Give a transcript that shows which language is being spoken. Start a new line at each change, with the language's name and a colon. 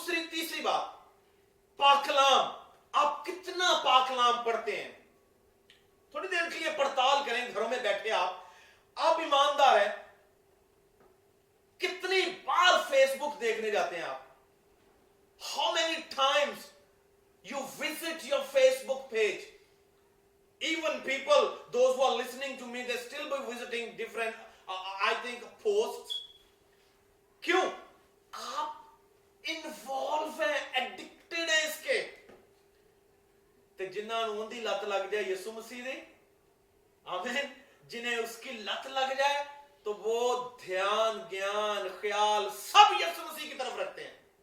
Urdu: تیسری بات, پاکلام. آپ کتنا پاکلام پڑھتے ہیں؟ تھوڑی دیر کے لیے پڑتال کریں گھروں میں بیٹھے. آپ ایماندار ہیں, کتنی بار فیس بک دیکھنے جاتے ہیں آپ؟
English: How many times you visit your Facebook page? Even people, those who are listening to me, they still be visiting different, I think, posts.
Urdu: کیوں؟ آپ انوالو ہیں, ایڈکٹڈ ہیں اس کے.
Punjabi: تے جنہاں نوں دی لت لگ جائے یسوع مسیح دی,
Urdu: آمین, جنہیں اس کی لت لگ جائے تو وہ دھیان, گیان, خیال سب یسوع مسیح کی طرف رکھتے ہیں.